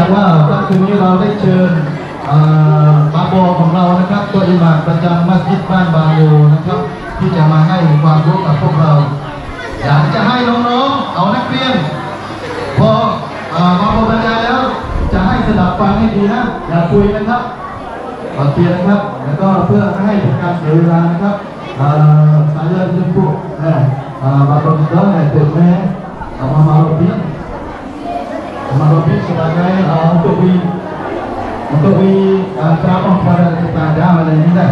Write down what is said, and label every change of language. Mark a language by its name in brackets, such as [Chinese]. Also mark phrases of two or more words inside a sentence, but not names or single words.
[Thai] จากว่าค่ำคืนนี้เราได้เชิญบาโบของเรานะครับตัวอิหม่ามประจำมัสยิดบ้านบาโบนะครับ ที่จะมาให้ความรู้กับพวกเราอยากจะให้น้องๆเอานักเรียนพอบาโบบรรยายแล้วจะให้สดับฟังให้ดีนะอย่าคุยนะครับขอเตือนนะครับแล้วก็เพื่อไม่ให้เป็นการเสียเวลานะครับ [Malay] saya jemput Bapak Muda Tetme Mama Robin sebagai untuk ceramah pada kita ada malam ini dah.